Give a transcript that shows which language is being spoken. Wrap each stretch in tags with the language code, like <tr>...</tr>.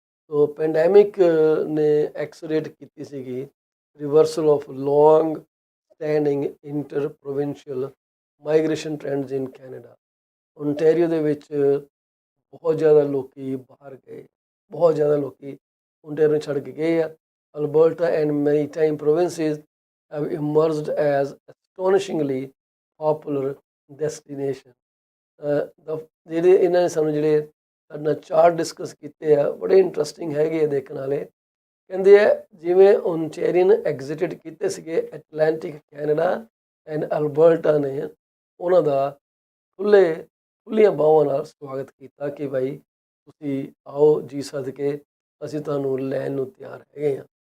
<en>so pandemic</en> <pa>ਨੇ accelerate ਕੀਤੀ ਸੀਗੀ</pa> <en>Reversal of long standing inter provincial migration trends in Canada.</en> <pa>Ontario ਦੇ ਵਿੱਚ ਬਹੁਤ ਜ਼ਿਆਦਾ ਲੋਕੀ ਬਾਹਰ ਗਏ, ਬਹੁਤ ਜ਼ਿਆਦਾ ਲੋਕੀ ਓਨਟਾਰੀਓ ਛੱਡ ਕੇ ਗਏ ਆ।</pa> <en>Alberta and maritime provinces have emerged as astonishingly popular destination।</en> <pa>ਜਿਹੜੇ ਇਹਨਾਂ ਨੇ ਸਾਨੂੰ ਜਿਹੜੇ ਸਾਡੇ ਨਾਲ ਚਾਰਟ ਡਿਸਕਸ ਕੀਤੇ ਆ ਬੜੇ ਇੰਟਰਸਟਿੰਗ ਹੈਗੇ ਆ ਦੇਖਣ ਵਾਲੇ। ਕਹਿੰਦੇ ਆ ਜਿਵੇਂ ਓਨਟਾਰੀਅਨ ਐਗਜ਼ਿਟਡ ਕੀਤੇ ਸੀਗੇ ਐਟਲਾਂਟਿਕ ਕੈਨੇਡਾ ਐਂਡ ਅਲਬਰਟਾ ਨੇ ਉਹਨਾਂ ਦਾ ਖੁੱਲ੍ਹੀਆਂ ਬਾਹਾਂ ਨਾਲ ਸਵਾਗਤ ਕੀਤਾ ਕਿ ਭਾਈ ਤੁਸੀਂ ਆਓ ਜੀ ਸਦਕੇ, ਅਸੀਂ ਤੁਹਾਨੂੰ ਲੈਣ ਨੂੰ ਤਿਆਰ ਹੈਗੇ ਹਾਂ।</pa>